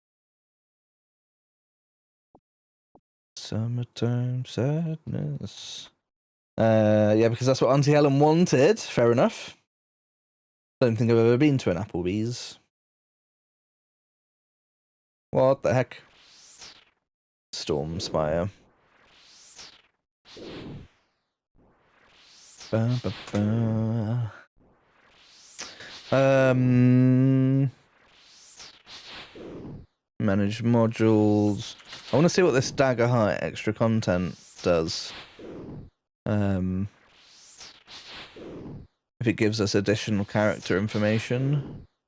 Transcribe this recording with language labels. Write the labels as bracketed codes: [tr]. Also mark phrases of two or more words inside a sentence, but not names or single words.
[en] Summertime sadness. Yeah, because that's what Auntie Helen wanted. Fair enough. Don't think I've ever been to an Applebee's. What the heck? Stormspire. Ba, ba, ba. Manage modules. I want to see what this Daggerheart extra content does. If it gives us additional character information.